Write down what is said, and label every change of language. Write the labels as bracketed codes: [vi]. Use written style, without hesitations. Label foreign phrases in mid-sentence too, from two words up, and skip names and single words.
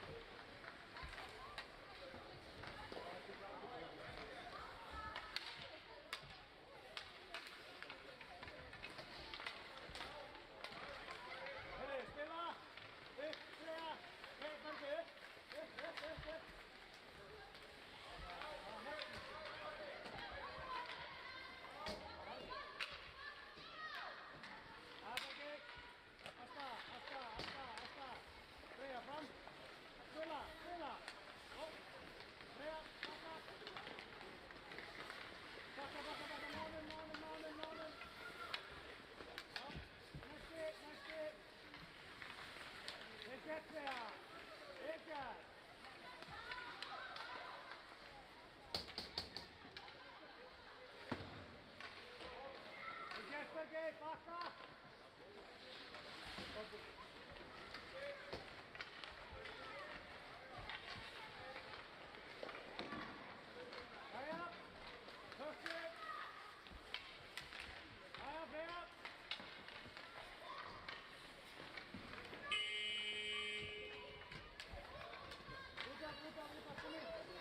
[sv] Hé, stilla! Stilla! [nl] Kijk maar weer. [sv] Asta. Freja, fram. Stilla. Upp. Freja, backa. Månen. Ja, nästa. Det är rätt, Freja. Ekar. Jesper, backa. [en] Hurry up! Push it! Hurry up! [sv] Luta, kom in!